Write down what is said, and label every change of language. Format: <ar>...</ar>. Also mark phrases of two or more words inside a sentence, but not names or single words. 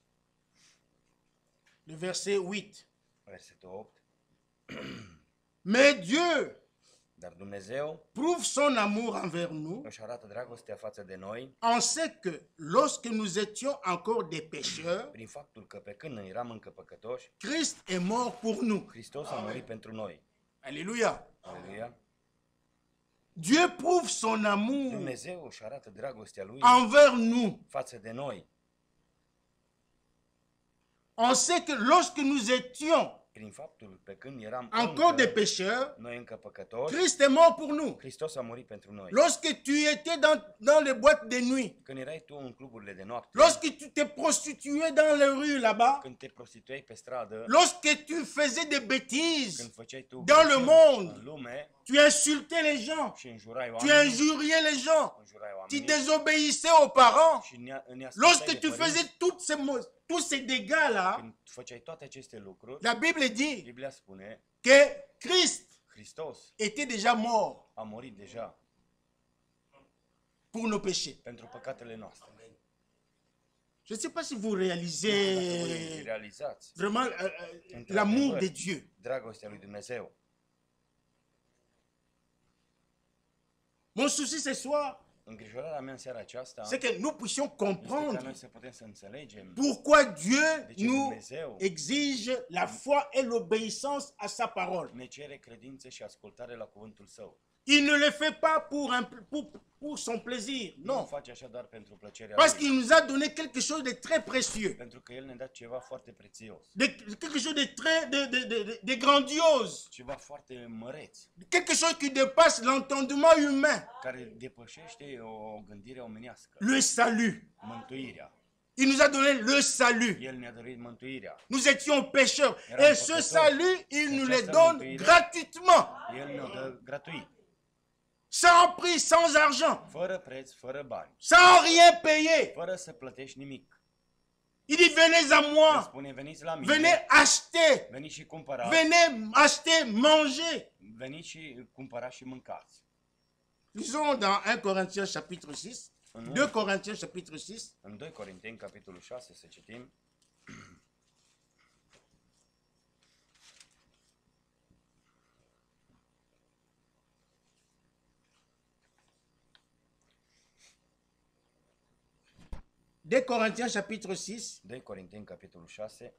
<fr>le verset 8.</fr> <ro>versetul 8.</ro> <fr>Mais Dieu</fr> <ro>Dar Dumnezeu</ro> <fr>prouve son amour envers nous</fr> <ro>își arată dragostea față de noi</ro> <fr>en sait que lorsque nous étions encore des pécheurs,</fr> <ro>prin faptul că pe când eram încă păcătoși,</ro> <fr>Christ est mort pour nous.</fr> <ro>Hristos a murit pentru noi.</ro> <fr>Alléluia.</fr> <ro>Aleluia.</ro> <fr>Dieu prouve son amour</fr> <ro>Dumnezeu își arată dragostea Lui</ro> <fr>envers nous.</fr> <ro>față de noi</ro> <fr>On sait que lorsque nous étions</fr> <ro>prin faptul pe când eram</ro> <fr>encore des</fr> <ro>încă,</ro> <fr>pécheurs,</fr> <ro>noi încă păcătoși,</ro> <fr>Christ est mort pour nous.</fr> <ro>Hristos a murit pentru noi.</ro> <fr>Lorsque tu étais dans les boîtes de nuit,</fr> <ro>Când erai tu în cluburile de noapte,</ro> <fr>lorsque tu te prostituais dans les rues là-bas,</fr> <ro>când te prostituai pe stradă,</ro> <fr>lorsque tu faisais des bêtises,</fr> <ro>când făceai tu</ro> <fr>dans le</fr> <ro>crăciuni</ro> <fr>monde,</fr> <ro>în lume</ro> <fr>tu insultais les gens,</fr> <ro>și înjurai</ro> <fr>tu</fr> <ro>oamenii,</ro> <fr>injuriais les gens,</fr> <ro>înjurai</ro> <fr>tu</fr> <ro>oamenii</ro> <fr>désobéissais aux parents.</fr> <ro>și ne</ro> <fr>Lorsque tu faisais tous ces dégâts-là,</fr> <ro>când făceai toate aceste lucruri,</ro> <fr>la Bible dit</fr> <ro>Biblia spune,</ro> <fr>que Christ</fr> <ro>Hristos</ro> <fr>était déjà mort</fr> <ro>a murit deja</ro> <fr>pour nos péchés.</fr> <ro>pentru păcatele noastre.</ro> <fr>Je ne sais pas si vous</fr> <ro>Dacă voi</ro> <fr>réalisez</fr> <ro>realizați</ro> <fr>vraiment l'amour de Dieu.</fr> <ro>dragostea lui Dumnezeu.</ro> <fr>Mon souci ce soir,</fr> <ro>Îngrijorarea mea în seara aceasta</ro> <fr>c'est que nous puissions</fr> <ro>este ca</ro> <fr>comprendre</fr> <ro>noi să putem să înțelegem</ro> <fr>pourquoi Dieu</fr> <ro>de ce</ro> <fr>nous</fr> <ro>Dumnezeu</ro> <fr>exige la foi et l'obéissance à sa parole.</fr> <ro>ne cere credință și ascultare la cuvântul Său.</ro> <fr>Il ne le fait pas pour son plaisir,</fr> <ro>Nu o</ro> <fr>non.</fr> <ro>face așa doar pentru plăcerea</ro> <fr>Parce</fr> <ro>lui,</ro> <fr>qu'il nous a donné quelque chose de très précieux,</fr> <ro>pentru că El ne-a dat ceva foarte prețios,</ro> <fr>quelque chose de très de grandiose,</fr> <ro>ceva foarte măreț,</ro> <fr>quelque chose qui dépasse l'entendement humain,</fr> <ro>care depășește o gândire omenească,</ro> <fr>le salut.</fr> <ro>mântuirea.</ro> <fr>Il nous a donné le salut.</fr> <ro>El ne-a dăruit mântuirea.</ro> <fr>Nous étions pécheurs.</fr> <ro>Eram</ro> <fr>Et ce</fr> <ro>păcătoși.</ro> <fr>salut, il nous le</fr> <ro>Această</ro> <fr>donne</fr> <ro>mântuire,</ro> <fr>gratuitement,</fr> <ro>El ne-o dă gratuit,</ro> <fr>sans prix, sans argent,</fr> <ro>fără preț, fără bani,</ro> <fr>sans rien payer.</fr> <ro>fără să plătești nimic.</ro> <fr>Il dit, venez à</fr> <ro>El</ro> <fr>moi,</fr> <ro>spune, veniți la mine,</ro> <fr>venez acheter,</fr> <ro>veniți și cumpărați,</ro> <fr>venez acheter, manger.</fr> <ro>veniți și cumpărați și mâncați.</ro> <fr>Lisons dans 1 Corinthiens chapitre 6, 2 Corinthiens chapitre 6,</fr> <ro>În 2 Corinteni, capitolul 6, să citim.</ro> <fr>Corinthiens chapitre 6,</fr> <ro>2 Corinteni, capitolul 6,</ro>